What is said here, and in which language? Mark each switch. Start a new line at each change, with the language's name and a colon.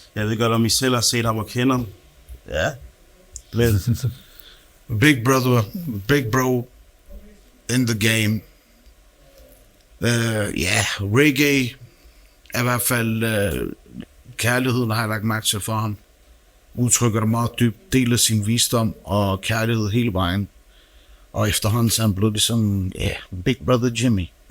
Danish: Jeg ved godt, om I selv har set ham og kender ham. Ja.
English: Big brother, big bro in the game.
Danish: Reggae er i hvert fald kærligheden, har jeg lagt mærke til for ham. Udtrykker det meget dybt, deler sin visdom og kærlighed hele vejen. Og efterhånden så er han blevet ligesom, Big Brother Jimmy.